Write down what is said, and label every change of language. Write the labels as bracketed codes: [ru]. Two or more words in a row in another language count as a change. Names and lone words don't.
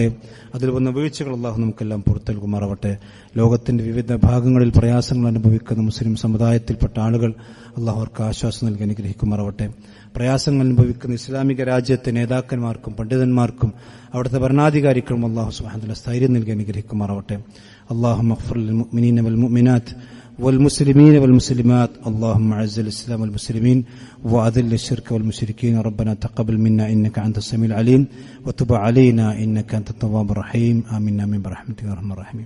[ml] അതിൽ വന്ന വീഴ്ചകൾ അള്ളാഹു നമുക്കെല്ലാം പുറത്തു നൽകുമാറാവട്ടെ. ലോകത്തിന്റെ വിവിധ ഭാഗങ്ങളിൽ പ്രയാസങ്ങൾ അനുഭവിക്കുന്ന മുസ്ലിം സമുദായത്തിൽപ്പെട്ട ആളുകൾ അള്ളാഹു അവർക്ക് ആശ്വാസം നൽകി അനുഗ്രഹിക്കുമാറാവട്ടെ. പ്രയാസങ്ങൾ അനുഭവിക്കുന്ന ഇസ്ലാമിക രാജ്യത്തെ നേതാക്കന്മാർക്കും പണ്ഡിതന്മാർക്കും അവിടുത്തെ ഭരണാധികാരികളും അള്ളാഹു [ar] سبحانه وتعالى [ml] സ്ഥൈര്യം നൽകി അനുഗ്രഹിക്കുമാറാവട്ടെ. [ar] اللهم اغفر للمؤمنين والمؤمنات والمسلمين والمسلمات اللهم اعز الاسلام والمسلمين واذل الشرك والمشركين ربنا تقبل منا انك انت السميع العليم وتب علينا انك انت التواب الرحيم آمين برحمتك يا ارحم الراحمين.